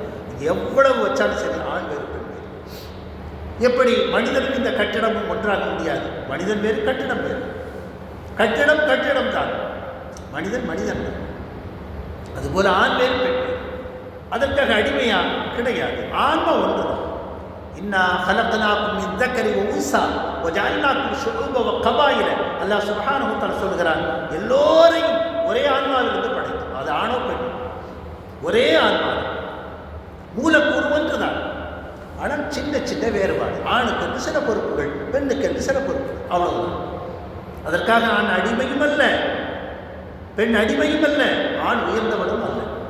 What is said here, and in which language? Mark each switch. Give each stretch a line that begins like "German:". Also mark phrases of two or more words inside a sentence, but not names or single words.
Tamil: இது எவ்வளவு வச்சாலும் சரி, ஆண் வேறு பெண் வேறு. எப்படி மனிதனும் இந்த கட்டிடமும் ஒன்றாக முடியாது. மனிதன் வேறு, கட்டிடம் வேறு. கட்டிடம் தான், மனிதன் தான். அதுபோல ஆண் வேறு பெண் வேறு. அதற்காக அடிமையா கிடையாது. ஆன்மா ஒன்றுதான்.
Arabic: إنا خلقناكم من ذكر وانثى وجعلناكم شعوبا وقبائل.
Tamil: அல்லாஹ்
Arabic: سبحانه وتعالى
Tamil: சொல்கிறான், எல்லோரையும் ஒரே ஆன்மாவிலிருந்து படைத்தோம். அது ஆணோ பெண், ஒரே ஆன்மா, மூலக்கூறு ஒன்றுதான். ஆனால் சின்ன சின்ன வேறுபாடு. ஆணுக்கு என்று சில பொறுப்புகள், பெண்ணுக்கு என்று சில பொறுப்புகள், அவ்வளவுதான். அதற்காக ஆண் அடிமையும் அல்ல, பெண் அடிமையும் அல்ல, ஆண் உயர்ந்தவனும் அல்ல.